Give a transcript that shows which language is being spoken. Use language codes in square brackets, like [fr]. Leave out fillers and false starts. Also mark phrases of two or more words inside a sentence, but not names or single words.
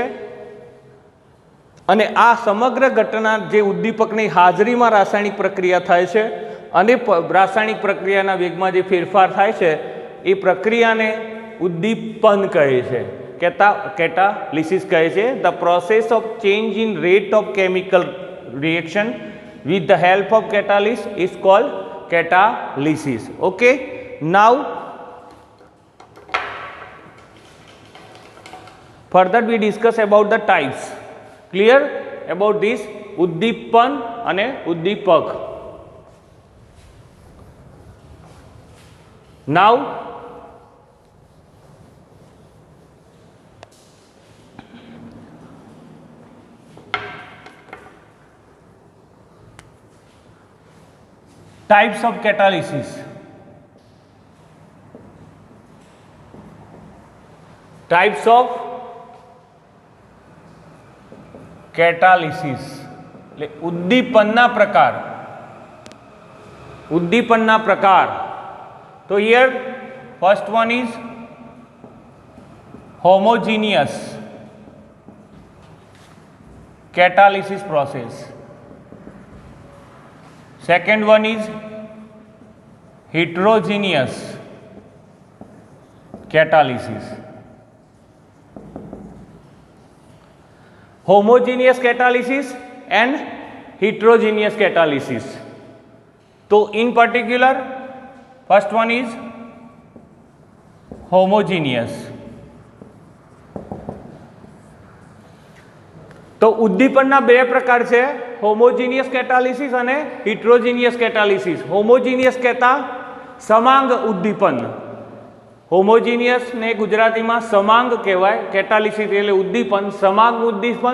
[gu] અને આ સમગ્ર ઘટના જે ઉદ્દીપકની હાજરીમાં રાસાયણિક પ્રક્રિયા થાય છે અને રાસાયણિક પ્રક્રિયાના વેગમાં જે ફેરફાર થાય છે એ પ્રક્રિયાને ઉદ્દીપન કહે છે, કેટાલિસિસ કહે છે. [en] the process of change in rate of chemical reaction with the help of catalyst is called catalysis. Okay, now further we discuss about the types. Clear about this? [gu] ઉદ્દીપન અને ઉદ્દીપક. [en] Now types of catalysis. Types of catalysis [gu] એટલે ઉદ્દીપનના પ્રકાર. ઉદ્દીપનના પ્રકાર. તો [en] here first one is homogeneous catalysis process. Second one is heterogeneous catalysis. Homogeneous catalysis and heterogeneous catalysis. So in particular, first one is homogeneous. [gu] તો ઉદ્દીપનના બે પ્રકાર છે, [en] homogeneous catalysis [gu] અને [en] heterogeneous catalysis. [gu] હોમોજીનિયસ કહેતા સમાંગ ઉદ્દીપન. હોમોજીનિયસ ને ગુજરાતીમાં સમાંગ કહેવાય, કેટાલિસિસ એટલે ઉદ્દીપન, સમાંગ ઉદ્દીપન.